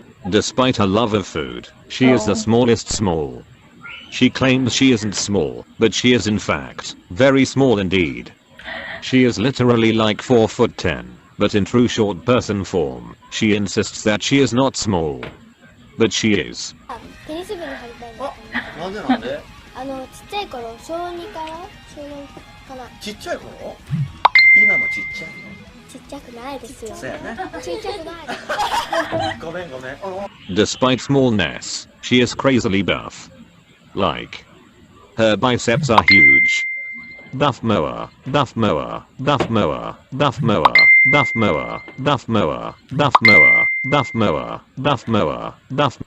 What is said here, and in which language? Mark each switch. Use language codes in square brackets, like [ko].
[en] Despite her love of food, she is the smallest small. She claims she isn't small, but she is in fact very small indeed. She is literally like 4'10", but in true short person form, she insists that she is not small. But she is. [ja] テニス部に入りたいな。なんで？ちっちゃい頃、小2から小4かな。ちっちゃい頃？今もちっちゃいの？ちっちゃくないですよ。そうやね。ちっちゃくない。ごめんごめん。 [en] Despite smallness, she is crazily buff. Like, her biceps are huge. Buff mower, buff mower, buff mower, buff mower, buff mower, buff mower, buff mower, buff mower, buff mower, buff.